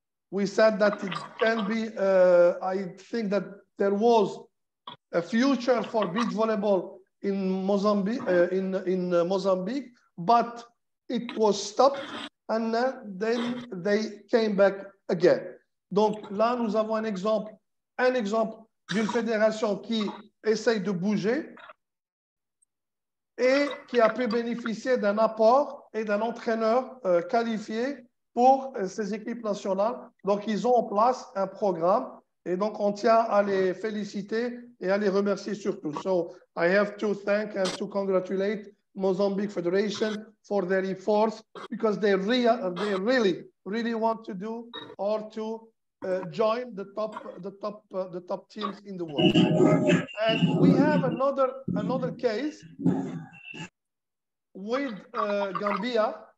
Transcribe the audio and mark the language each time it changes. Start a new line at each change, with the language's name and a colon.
English: We said that it can be, I think that there was a future for beach volleyball in Mozambique, Mozambique, but it was stopped, and then they came back again.
French: Donc là, nous avons un exemple d'une fédération qui essaye de bouger et qui a pu bénéficier d'un apport et d'un entraîneur qualifié pour ces équipes nationales. Donc, ils ont en place un programme, et donc on tient à les féliciter et à les remercier surtout.
English: So, I have to thank and to congratulate Mozambique Federation for their efforts, because they really want to do or to join the top teams in the world. And we have another case with Gambia.